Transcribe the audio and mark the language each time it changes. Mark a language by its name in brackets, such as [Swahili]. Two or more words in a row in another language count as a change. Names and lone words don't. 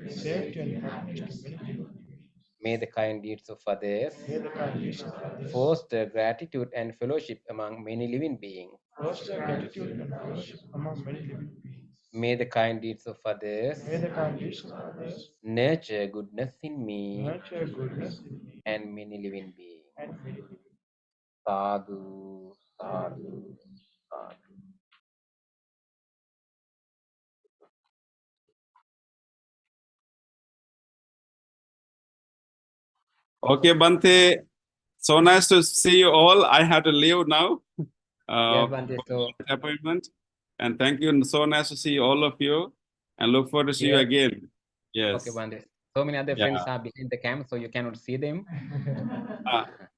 [English] May the kind deeds of others foster gratitude and fellowship among many living beings. May the kind deeds of others nurture goodness in me and many living beings. [Pali] Sadhu, sadhu, sadhu. [English] Okay, Bante. So nice to see you all. I have to leave now. Yes, Bante, so Appointment. And thank you. So nice to see all of you. And look forward to see you yes. again. Yes. Okay, Bante. So many other Yeah. friends are behind the cam, so you cannot see them.